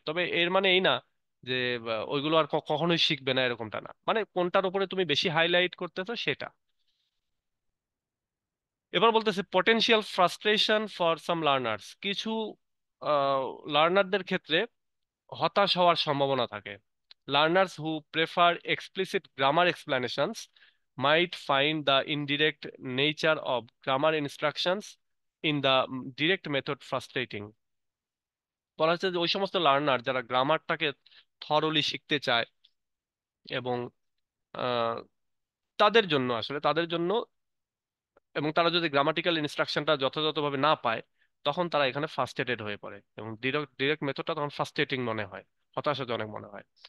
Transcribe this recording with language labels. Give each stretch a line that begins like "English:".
Bangla: তবে এর মানে এই না যে ওইগুলো আর কখনোই শিখবে না, এরকমটা না। মানে কোনটার উপরে তুমি বেশি হাইলাইট করতেছো সেটা। এবার বলতেছে
English: Potential frustration for some learners.
Bangla: কিছু লার্নারদের ক্ষেত্রে হতাশ হওয়ার সম্ভাবনা থাকে।
English: Learners who prefer explicit grammar explanations might find the indirect nature of grammar instructions in the direct method frustrating।
Bangla: বলা হচ্ছে যে ওই সমস্ত লার্নার যারা গ্রামারটাকে থরলি শিখতে চায় এবং আহ, তাদের জন্য এবং তারা যদি গ্রামাটিক্যাল ইনস্ট্রাকশনটা যথাযথভাবে না পায়, তখন তারা এখানে ফার্স্ট্রেটেড হয়ে পড়ে এবং ডিরেক্ট ডিরেক্ট মেথডটা তখন ফার্স্ট্রেটিং মনে হয়, হতাশাজনক মনে হয়।